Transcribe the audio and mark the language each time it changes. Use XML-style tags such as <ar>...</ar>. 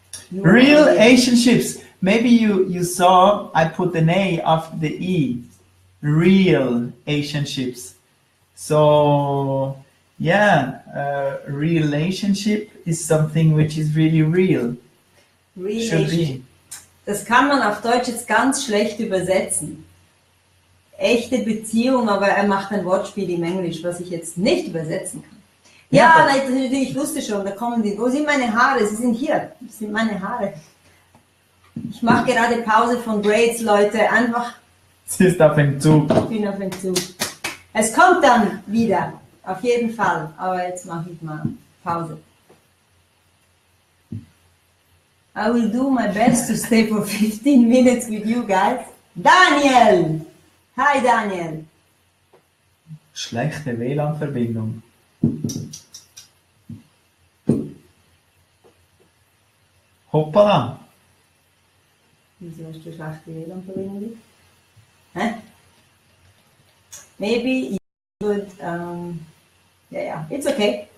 <en>Real relationships. Maybe you saw I put an A after the E. Real relationships. So yeah, relationship is something which is really real. Should be.</en> <de>Das kann man auf Deutsch jetzt ganz schlecht übersetzen. Echte Beziehung, aber er macht ein Wortspiel im Englisch, was ich jetzt nicht übersetzen kann. Ja, nein, ich wusste schon, da kommen die. Wo sind meine Haare? Sie sind hier. Das sind meine Haare. Ich mache gerade Pause von Braids, Leute. Einfach. Sie ist auf dem Zug. Ich bin auf dem Zug. Es kommt dann wieder. Auf jeden Fall. Aber jetzt mache ich mal Pause.</de> <en>I will do my best to stay for 15 minutes with you guys. Daniel! Hi Daniel!</en> <de>Schlechte WLAN-Verbindung. Hoppala. Wieso hast du schlechte WLAN-Verbindung? Hä?</de> <en>Maybe you would, yeah, it's okay.</en>